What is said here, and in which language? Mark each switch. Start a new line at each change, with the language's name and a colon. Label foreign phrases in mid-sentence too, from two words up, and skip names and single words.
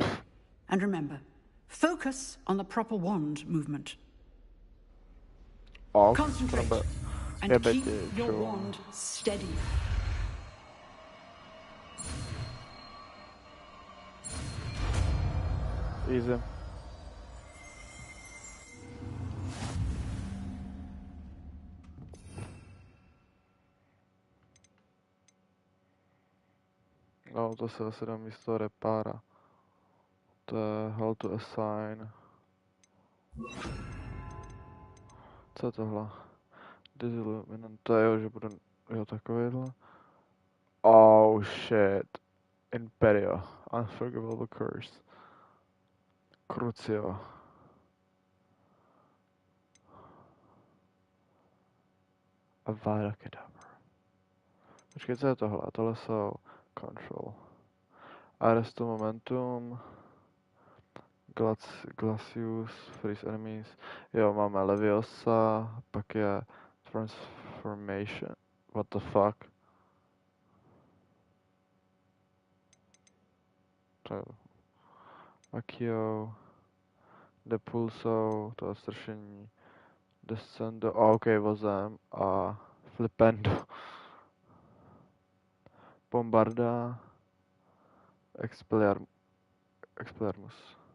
English: And remember, focus on the proper wand movement. Concentrate and keep your wand steady. Easy.
Czech: No, to se asi dá místo repára. To je
English: how to assign.
Czech: Co je tohle? Disilluminant. To je jo, že budu jo takovýhle.
English: Oh shit. Imperio. Unforgivable curse. Crucio. Avada Kedavra.
Czech: Počkej, co je tohle? Tohle jsou control. Arresto momentum.
English: Glacius, freeze enemies.
Czech: Jo, máme Leviosa, pak je transformation.
English: What the fuck? Akio.
Czech: Depulso, to je stršení. Descendo, ok, vozem a Flipendo. Bombarda. Expelliarmus.